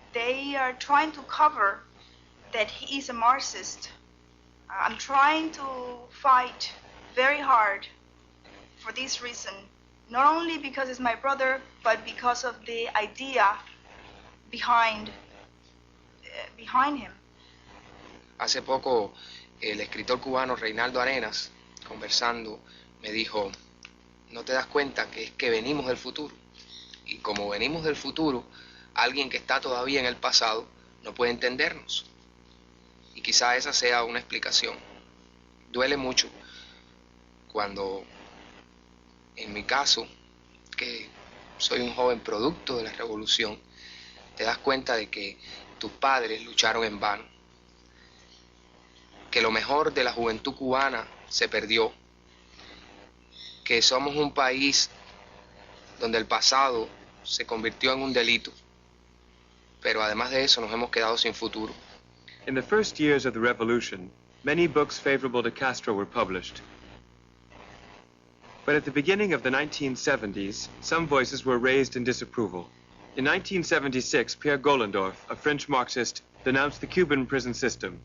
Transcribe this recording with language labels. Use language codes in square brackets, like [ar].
[en] They are trying to cover that he is a Marxist. I'm trying to fight very hard for this reason, not only because it's my brother, but because of the idea behind him. [es] Hace poco, el escritor cubano Reinaldo Arenas, conversando, me dijo, ¿no te das cuenta que es que venimos del futuro? Y como venimos del futuro, alguien que está todavía en el pasado no puede entendernos. Y quizá esa sea una explicación. Duele mucho cuando, en mi caso, que soy un joven producto de la revolución, te das cuenta de que tus padres lucharon en vano, que lo mejor de la juventud cubana se perdió, que somos un país donde el pasado se convirtió en un delito, pero además de eso nos hemos quedado sin futuro. [en] In the first years of the revolution, many books favorable to Castro were published. But at the beginning of the 1970s, some voices were raised in disapproval. In 1976, Pierre Gollendorf, a French Marxist, denounced the Cuban prison system.